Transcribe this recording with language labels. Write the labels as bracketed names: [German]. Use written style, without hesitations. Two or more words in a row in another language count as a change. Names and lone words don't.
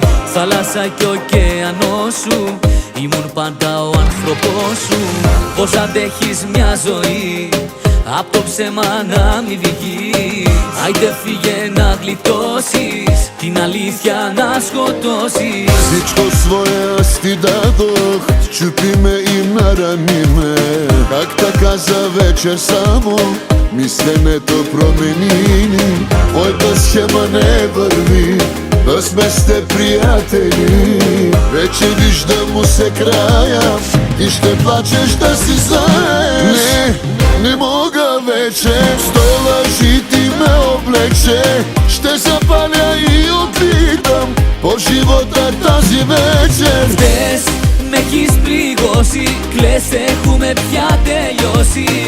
[Greek] Θάλασσα κι ωκεανός σου, ήμουν πάντα ο άνθρωπός σου. Πώς αντέχεις μια ζωή, απ' το ψέμα να μη βγει. Άιντε φύγε να γλιτώσεις, την αλήθεια να σκοτώσεις. [Bulgarian] Всичко свое аз ти дадох, счупи ме и нарани ме. Как така за вечер само мисленето промени ни. Моята схема не върви, да сме сте приятели. Вече виждам му се края, ти ще плачеш да си знаеш. Не мога вече, сто лъжи ти ме облече. Ще запаля и отлитам по живота тази вечер. [Greek] Χθες με έχεις πληγώσει, κλαις, έχουμε πια τελειώσει.